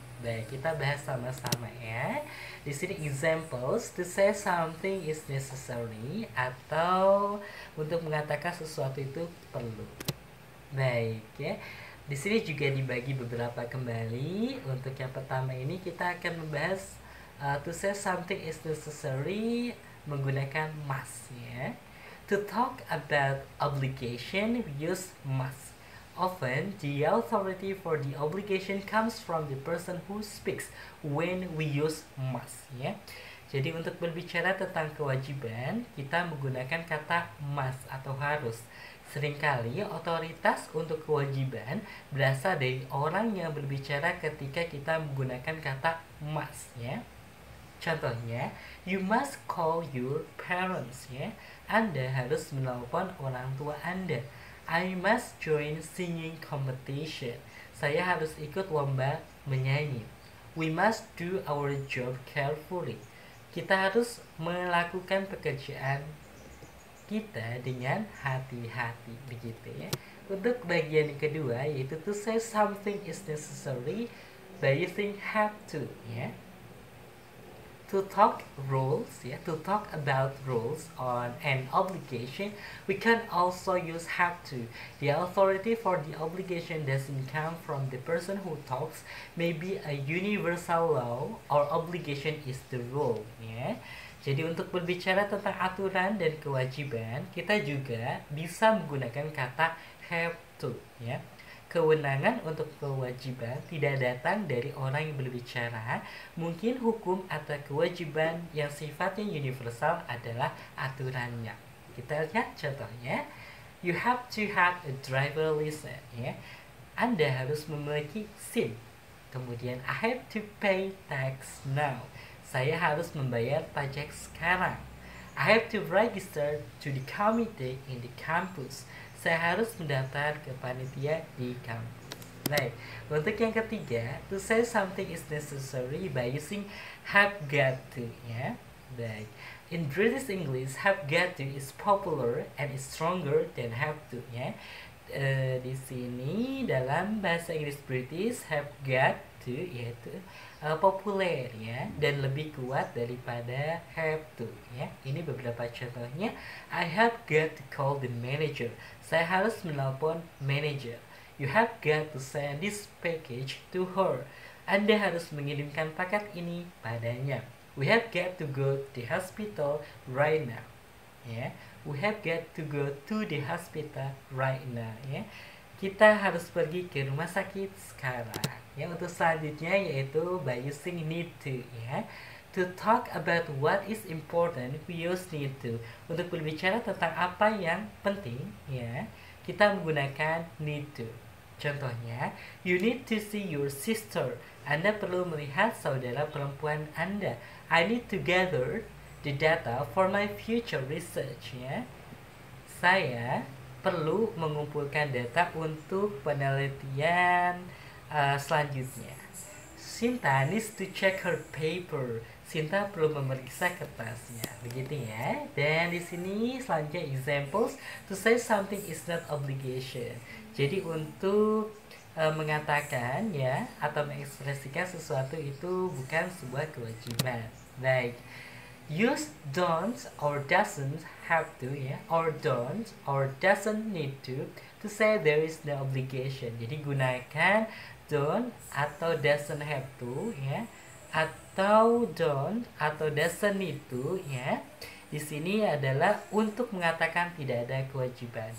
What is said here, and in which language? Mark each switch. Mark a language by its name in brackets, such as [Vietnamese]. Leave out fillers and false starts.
[Indonesian] Baik, kita bahas sama-sama ya. Di sini examples, [English] to say something is necessary [Indonesian] atau untuk mengatakan sesuatu itu perlu. Baik ya. Di sini juga dibagi beberapa kembali. Untuk yang pertama ini kita akan membahas [English] to say something is necessary [Indonesian] menggunakan must ya. [English] To talk about obligation we use must. Often the authority for the obligation comes from the person who speaks when we use must ya. [Indonesian] Jadi untuk berbicara tentang kewajiban kita menggunakan kata must atau harus. Seringkali otoritas untuk kewajiban berasal dari orang yang berbicara ketika kita menggunakan kata must ya. Contohnya, [English] you must call your parents ya. [Indonesian] Anda harus menelpon orang tua Anda. [English] I must join singing competition. [Indonesian] Saya harus ikut lomba menyanyi. [English] We must do our job carefully. [Indonesian] Kita harus melakukan pekerjaan kita dengan hati-hati, begitu ya. Untuk bagian kedua yaitu [English] to say something is necessary by using have to ya. to talk rules, to talk about rules on an obligation, we can also use have to. The authority for the obligation doesn't come from the person who talks. Maybe a universal law or obligation is the rule, ya. [Indonesian] Jadi untuk berbicara tentang aturan dan kewajiban, kita juga bisa menggunakan kata have to, ya. Kewenangan untuk kewajiban tidak datang dari orang yang berbicara. Mungkin hukum atau kewajiban yang sifatnya universal adalah aturannya. Kita lihat contohnya. [English] You have to have a driver license. Ya. [Indonesian] Anda harus memiliki SIM. Kemudian [English] I have to pay tax now. [Indonesian] Saya harus membayar pajak sekarang. [English] I have to register to the committee in the campus. [Indonesian] Saya harus mendaftar ke panitia di kampus. Baik, untuk yang ketiga, [English] to say something is necessary by using have got to, ya. Baik, in British English, have got to is popular and is stronger than have to, ya. [Indonesian] Di sini dalam bahasa Inggris British, have got to yaitu populer, ya, dan lebih kuat daripada have to, ya. Ini beberapa contohnya. [English] I have got to call the manager. [Indonesian] Saya harus menelpon manager. [English] You have got to send this package to her. [Indonesian] Anda harus mengirimkan paket ini padanya. [English] We have got to go to the hospital right now. Ya, we have got to go to the hospital right now. [Indonesian] Ya, kita harus pergi ke rumah sakit sekarang. Ya, untuk selanjutnya yaitu [English] by using need to, [Indonesian] ya. [English] To talk about what is important, we use need to. [Indonesian] Untuk berbicara tentang apa yang penting, ya, kita menggunakan need to. Contohnya, [English] you need to see your sister. [Indonesian] Anda perlu melihat saudara perempuan Anda. [English] I need to gather the data for my future research, ya. [Indonesian] Saya perlu mengumpulkan data untuk penelitian selanjutnya. [English] Sinta needs to check her paper. [Indonesian] Sinta perlu memeriksa kertasnya. Begitu, ya. Dan di sini selanjutnya [English] examples to say something is not obligation. [Indonesian] Jadi untuk mengatakan, ya, atau mengekspresikan sesuatu itu bukan sebuah kewajiban. Baik. [English] Use don't or doesn't have to, ya, or don't or doesn't need to say there is no obligation. [Indonesian] Jadi gunakan don't atau doesn't have to, ya, atau don't atau doesn't need to, ya. Di sini adalah untuk mengatakan tidak ada kewajiban.